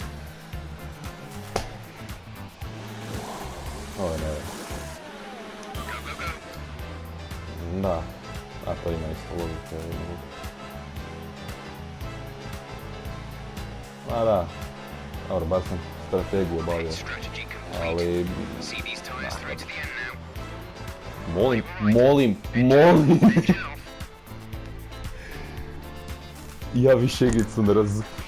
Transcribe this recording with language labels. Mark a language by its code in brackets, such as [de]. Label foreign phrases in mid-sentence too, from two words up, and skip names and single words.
[bs] Ovo je ne. Da, a to ima isto logike. Ma da, dobro, bar sam strategiju obavio, [en] Strategy complete. [bs] ali... [en] See these tires through to the end now. [bs] Molim. Ja više igricu ne razumijem.